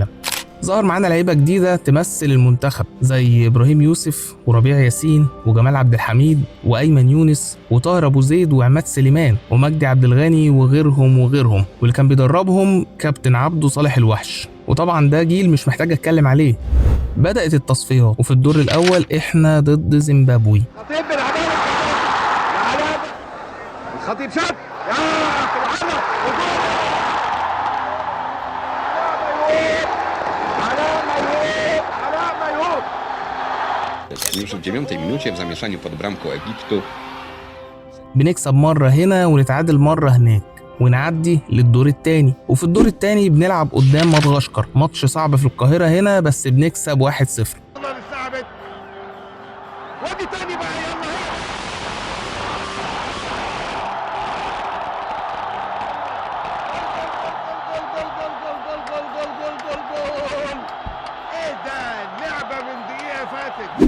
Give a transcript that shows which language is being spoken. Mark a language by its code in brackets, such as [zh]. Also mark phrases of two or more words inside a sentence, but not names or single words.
[ar] ظهر معانا لعيبة جديدة تمثل المنتخب زي إبراهيم يوسف وربيع ياسين وجمال عبد الحميد وأيمن يونس وطاهر أبو زيد وعماد سليمان ومجدي عبد الغني وغيرهم، واللي كان بيدربهم كابتن عبده صالح الوحش، وطبعا ده جيل مش محتاج أتكلم عليه. بدأت التصفيات وفي الدور الأول إحنا ضد زيمبابوي. الخطيب شد [pl] Już w 9 minucie w zamieszaniu pod bramką Egiptu. [ar] بنكسب مرة هنا ونتعادل مرة هناك ونعدي للدور التاني، وفي الدور التاني بنلعب قدام مدغشقر، ماتش صعب في القاهرة هنا بس بنكسب 1-0. ودي تاني بقى يلا ايه ده اللعبة من دقيقة فاتت.